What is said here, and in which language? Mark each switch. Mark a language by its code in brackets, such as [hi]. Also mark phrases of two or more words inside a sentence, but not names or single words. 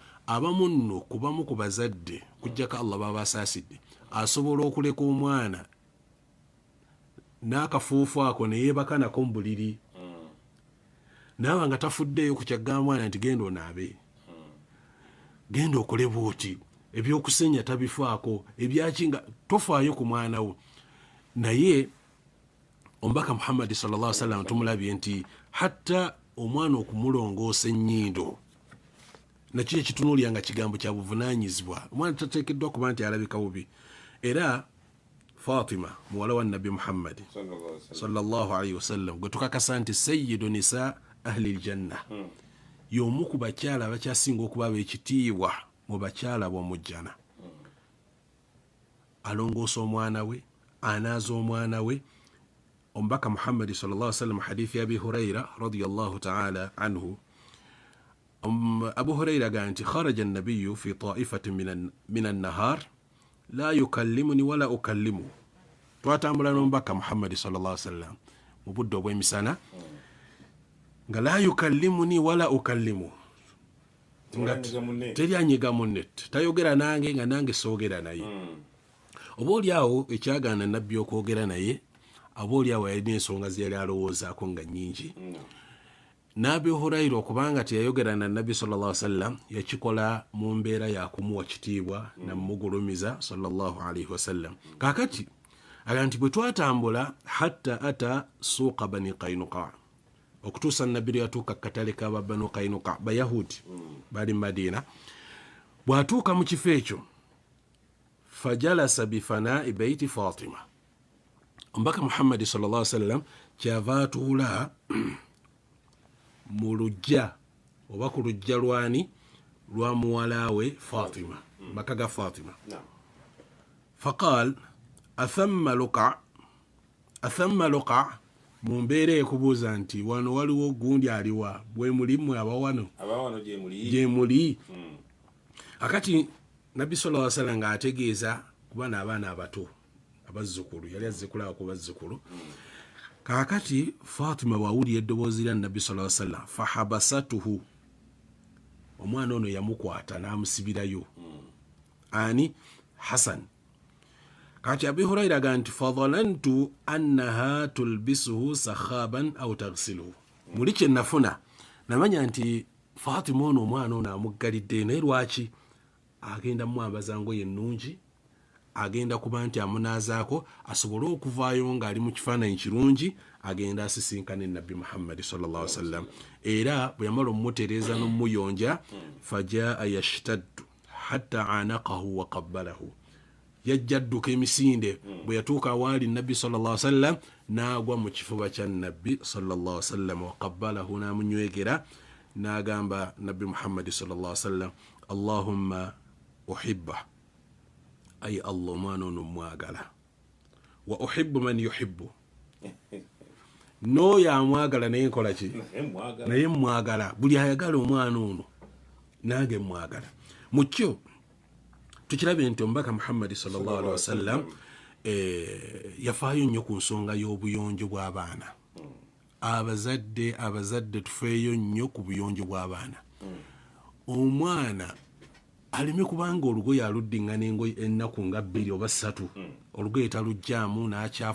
[lg] Abamu nno kubamu ku bazadde kujjako Allah baba asaasidde, asobola okuleka omwana n'akafuufu ako ne yeebaka nako mu buliri, naaba nga tafuddeeyo ku kyagamba mwana nti genda onaabe, genda okole bwoti, ebyokusenya tabifaako, ebyakinga tofaayo ku mwana wo. Naye omubaka Muhammad [ar] صلى الله عليه وسلم [lg] tumulabye nti hatta omwana okumulongoosa ennyindo nakyo ekitunuulira nga kigambo kya buvunaanyizibwa. Omwana tateekeddwa kuba nti alabika bubi. Era Fatima muwala wa Nabbi Muhammad [ar] صلى الله عليه وسلم [lg] gwe tukakasa nti [ar] سيدة نساء أهل الجنة, [lg] y'omu ku bakyala abakyasinga okuba ab'ekitiibwa mu bakyala b'omujjana. Alongoosa omwana we, anaaza omwana we. Omubaka Muhammad [ar] صلى الله عليه وسلم [lg] hadithi ya Abi Huraira [ar] رضي الله تعالى عنه, [lg] Abu Huraira gaa nti [ar] خرج النبي في طائفة من النهار لا يكلمني ولا أكلمه. [lg] Twatambula n'omubaka Muhammad [ar] صلى الله عليه وسلم [lg] mu budde obw'emisana nga [ar] لا يكلمني ولا أكلمه, [lg] teryanyiga munne, tayogera nange nga nange soogera naye. Oba oli awo ekyagaana nabbi okwogera naye, aba oli awo yalina ensonga ze yali alowoozaako nga nnyingi. N'Abi Hurayra okubanga teyayogera na Nabbi [ar] صلى الله عليه وسلم [lg] yakikola mu mbeera ya kumuwa kitiibwa namugulumiza [ar] صلى الله عليه وسلم. [lg] Kaakati aga nti bwe twatambula [ar] حتى أتى سوق بني قينقاع, [lg] okutuusa Nabbi lwe yatuuka katale k'aba Banu Qaynuqa, Bayahudi bali mu Madiina. Bw'atuuka mu kifo ekyo [ar] فجلس بفناء بيت فاطمة, [lg] omubaka Muhammad [ar] صلى الله عليه وسلم [lg] kyava atuula mu lujja oba ku lujja lwani lwa muwala we Fatima, maka ga Fatima. [ar] فقال أثم لكع, [lg] mu mbeera ekubuuza nti wano waliwo gundi aliwa, bwe mulimu abawano gye muli. Akati Nabbi [ar] صلى الله عليه وسلم [lg] ng'ategeeza kuba n'abaana abato abazzukulu, yali azzikulako ku bazzukulu. Kaakati Fatima bw'awulira eddoboozi lya Nabbi [ar] صلى الله عليه وسلم [lg] fahabasatuhu, omwana ono yamukwata n'amusibirayo. Ani? Hasan. Kati Abi Hurayra aga nti [ar] فظننت أنها تلبسه سخابا أو تغسله, [lg] muli kye nafuna namanya nti Fatima ono omwana ono amuggalidde, naye lwaki agenda mwambaza ngoye ennungi, agenda kuba nti amunaazaako asobole okuvaayo ng'ali mu kifaananyi kirungi, agenda asisinkane Nabbi Muhammad [ar] صلى الله عليه وسلم. [lg] Era bwe yamala omumutereeza n'omuyonja, [ar] فجاء يشتد حتى عانقه وقبله, [lg] yajja adduka emisinde. Bwe yatuuka awaali Nabbi [ar] صلى الله عليه وسلم [lg] n'agwa mu kifuba kya Nabbi sallallahu alaihi wasallam, [ar] وقبله, [lg] n'amunywegera, n'agamba Nabbi Muhammad [ar] صلى الله عليه وسلم, اللهم أحبه, [lg] ay Allah omwana ono mwagala, [ar] وأحبب من يحبه, [lg] n'oyo amwagala naye nkola ki? Naye mwagala, buli ayagala omwana ono nange mwagala. Mu kyo tukirabye nti omubaka Muhammad [ar] صلى الله عليه وسلم [lg] yafaayo nnyo ku nsonga y'obuyonjo bw'abaana. Abazadde tufeeyo nnyo ku buyonjo bw'abaana. Omwana aleme kubanga olugoye aluddiŋŋana engoye ennaku nga 2 oba 3, olugoye talujjaamu